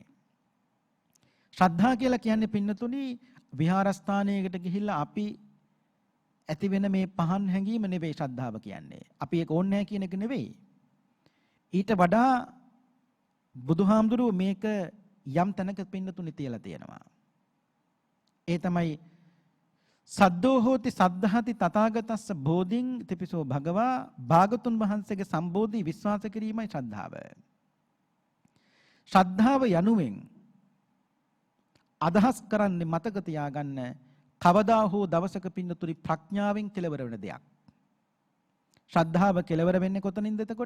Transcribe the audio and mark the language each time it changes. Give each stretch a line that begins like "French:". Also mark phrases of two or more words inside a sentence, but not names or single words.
Sinhala: ශ්‍රද්ධා කියලා කියන්නේ පින්නතුනි විහාරස්ථානයකට ගිහිල්ලා අපි ඇති වෙන මේ පහන් හැඟීම නෙවෙයි ශ්‍රද්ධාව කියන්නේ. අපි ඒක ඕනේ නැහැ කියන එක නෙවෙයි. ඊට වඩා බුදුහාමුදුරුවෝ මේක යම් තැනක පින්නතුනි තියලා තියෙනවා. ඒ තමයි
Pali: සද්දෝ හෝති සද්ධාති තථාගතස්ස බෝධින් තිපිසෝ භගවා
Sinhala: භාගතුන් වහන්සේගේ සම්බෝධි විශ්වාස කිරීමයි ශ්‍රද්ධාව. ශ්‍රද්ධාව යනුවෙන් අදහස් කරන්නේ මතක තියාගන්න කවදා හෝ දවසක පින්නතුනි ප්‍රඥාවෙන් කෙලවර වෙන දෙයක්. ශ්‍රද්ධාව කෙලවර වෙන්නේ කොතනින්ද එතකොට?